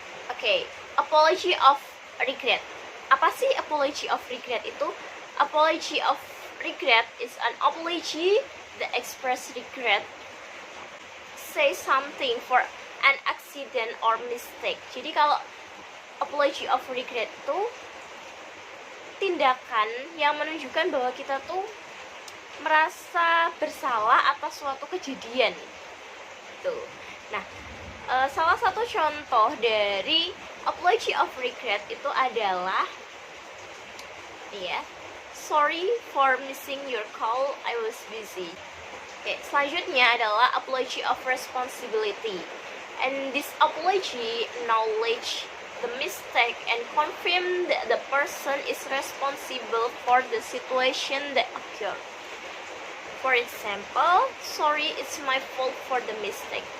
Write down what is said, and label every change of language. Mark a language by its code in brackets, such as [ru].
[id] Okay, apology of regret. Apa sih apology of regret itu? [en] Apology of regret is an apology that express regret, say something for an accident or mistake. [id] Jadi kalau apology of regret itu tindakan yang menunjukkan bahwa kita tuh merasa bersalah atas suatu kejadian. Tuh. Nah, salah satu contoh dari apology of regret itu adalah [en] sorry for missing your call, I was busy. [id] Oke, selanjutnya adalah apology of responsibility. [en] And this apology acknowledge the mistake and confirm that the person is responsible for the situation that occurred. For example, sorry, it's my fault for the mistake.